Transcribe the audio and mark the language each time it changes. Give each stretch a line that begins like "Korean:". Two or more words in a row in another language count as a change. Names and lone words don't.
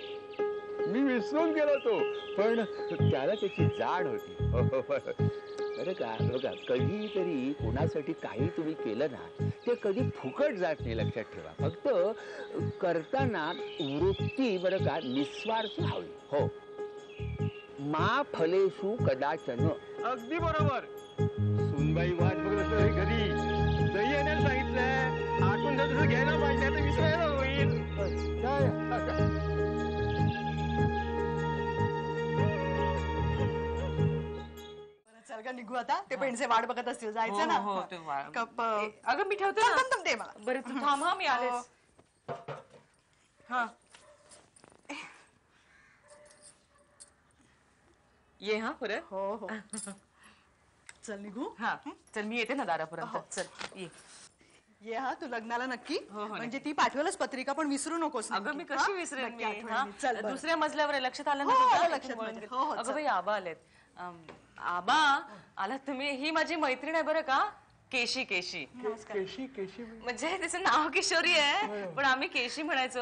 Marathi: मी विसरून गेलो तो, पण त्याला त्याची जाण होती. बरं का, बघा कधीतरी कोणासाठी काही तुम्ही केलं ना, ते कधी फुकट जात नाही, लक्षात ठेवा. फक्त करताना वृत्ती बरं का निस्वार्थ हवी. हो,
Sanskrit: मा फलेषु कदाचन.
Marathi: अगदी बरोबर. सुनबाई वाट बघत असते घरी, दही आणायला सांगितलंय, आठवण जर घ्यायला पाहिजे तर विसरायला होईल. निघू आता. ते पेंडसे वाट बघत असतील, जायचं ना. हो, ते कप अगं मी ठेवते ना. थांब, दे मला. बरं तू थांब हा, मी आलेच. हा ये हा परत. हो हो. चल निघू. हा चल मी येते ना दारापर्यंत. चल ये. ये हा, तू लग्नाला नक्की. हो, म्हणजे ती पाठवलंच पत्रिका, पण विसरू नकोस. अगं मी नक्की. कशी हा? विसरेन नक्की मी. आठवणीने. चल बरं. दुसऱ्या मजल्यावर आहे, लक्षात आलं हो, ना तुझ्या? आलं लक्षात इथून माझ्या. वळून हो, हो, अगं चल. बाई आबा आलेत. आबा आलात तुम्ही. ही माझी मैत्रीण आहे बरं का, केशी. केशी केशी केशी म्हणजे तिचं नाव किशोरी आहे, पण आम्ही केशी म्हणायचो.